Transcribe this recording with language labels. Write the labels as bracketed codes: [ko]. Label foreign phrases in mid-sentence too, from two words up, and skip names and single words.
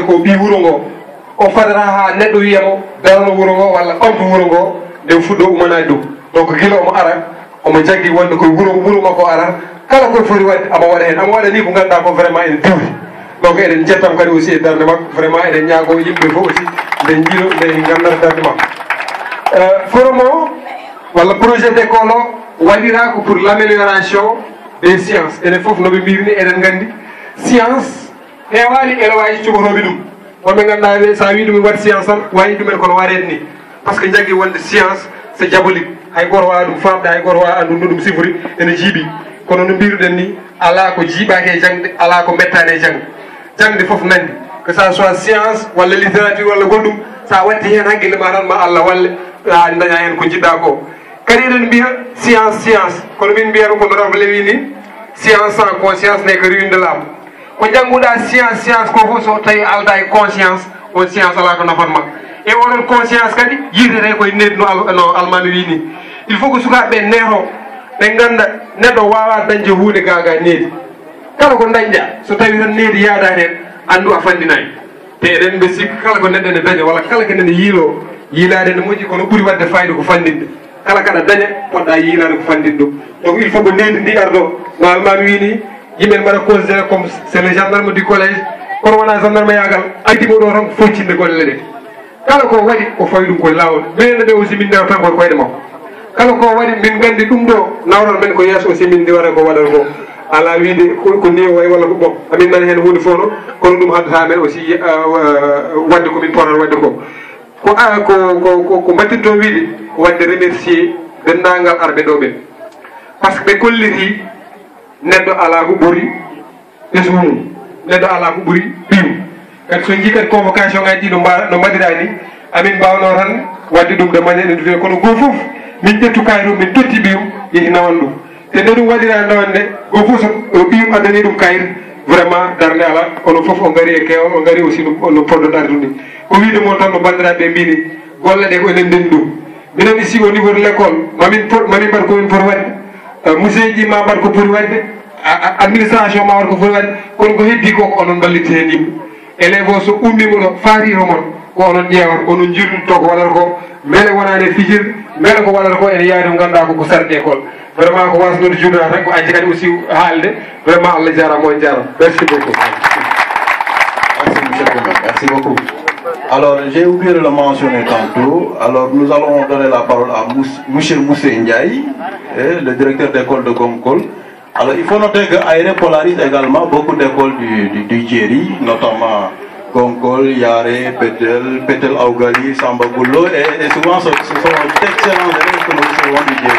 [ff] ko ɓi wuuro ngo o fadata ha neɗɗo wiyamo darano wuuro ngo walla ɓamto wuuro ngo nde fuɗɗo umanade ɗum donc guila omo ara omo jaggui wonde koye wuuro makko ara kala koye foti wadde amo waɗa hen amo waɗa ni ko ganduɗa ko vraiment ene diwri donc eɗen jettam kadi aussi e darde makko vraiment eɗen ñaago yimɓe fof aussi nde jiilo nde gandata darde makko forum o walla [fr] projet d' [ff] école o waɗira ko [fr] pour l' amélioration des sciences [ff] enen foof noɓe mbirni eɗen gandi science heewani élewaji cuɓotoɓe ɗum wonɓe ganduɗa ɓe sa wi ɗum waɗi science tan wayi ɗumen kono waɗede ni par ce que jaggui wonde science [fr] c' est diabolique [ff] hay goto wawa ɗum famde hay goto wawa andu no ɗum sifori ene jiiɓi kono no mbiruɗen ni ala ko jiiɓaki e jangde ala ko mettani e jangde jangde foof nandi [fr] que ça soit science [ff] walla littérature walla goɗɗum sa watti hen haqqille ma tan ma Allah walle a daña hen ko jiɗɗa ko kadi eɗen mbiya science kono min mbiyata kono Rabbe wi ni [fr] science sans conscience n'est que ruine de l'âme [ff] ko jangguɗa science ko fof so tawi alda e conscience on science ala ko nafatma e oɗon conscience kadi yirtete koye neddi no almami wi ni [fr] il faut que [ff] sukaɓeɓe neeto ɓe ganda neɗɗo wawa dañde hunde gaga needi kala ko dañƴa so tawi tan needi yaadani hen andu a fandinayi te eɗen ɓe sikki kala ko neɗɗo ene daña walla kala ko nene yiilo yiilade ne moƴƴi kono ɓuuri wadde fayida ko fandinde kala kaɗa daña poɗɗa yiilade ko fandinde ɗum donc [fr] il faut que [ff] needi ndi ardo no almami wi ni yimɓe mbaɗa [fr] considéré comme c'est le gendarme du collège [ff] kono wona gendarme yagal addimo ɗo tan ko foccinde golle ɗe kala ko waɗi o fawi ɗum koye lawol minen ɓe aussi min ndewa tan koye koyɗe makko kala ko waɗi min gandi ɗum ɗo nawral men ko yeeso aussi min ndiwata ko waɗata ko ala wiide ko ni way walla ko bon amin nani hen hunde fof no kono ɗum haddata men aussi wadde komin potan wadde ko mbattinto wiide wadde remercier dendagal arɓe ɗo ɓen par ce que ɓe kolliti neɗɗo ala ko ɓuuri ɓesgu mum neɗɗo ala ko ɓuuri ɓiyum kadi so jii kadi convocation ngaji ɗi no mbaɗira ni amin mbawno tan wadde ɗum [fr] de maniére individuel [ff] kono goto foof min ƴettu kayit o min totti ɓiyum yehi nawan ɗum te nde ɗum waɗira nawande goto foof so ɓiyum addani ɗum kayit vraiment darde ala kono foof o gaari e keewal o gaari aussi no poddoɗare ɗum ni ko wiide moon tan no bandiraɓe mbini golle ɗe ko enen ndendi ɗum minen [fr] ici au niveau de l' école [ff] mamin mbaɗ komin poti wadde musée ji ma mbaɗ ko poti wadde administration ma war ko foti waɗ kono ko heddi ko ko onon ballite hen yimɓe élève o so ummimo ɗo faarino mon ko onon ƴeewat onon jirɗuto ko waɗata ko beele wonani fijir beele ko waɗata ko ene yaari ko ganduɗa ko sarɗe école vraiment ko wasnode juuɗa tan ko aji kadi aussi haalde vraiment Allah jarama on jarama [fr] merci beaucoup. Merci monsieur le maire, merci beaucoup. Alors j'ai oublié de le mentionner tantôt, alors nous allons donner la parole à monsieur Moussé Ndiaye, le directeur d'école de Gomkol. Alors il faut noter que Aéré polarise également beaucoup d'écoles du Djeri, notamment Gomkol, Yare, Petel Aougali, Samba Goullo, et souvent ce sont d'excellents élèves que nous recevons du Djeri.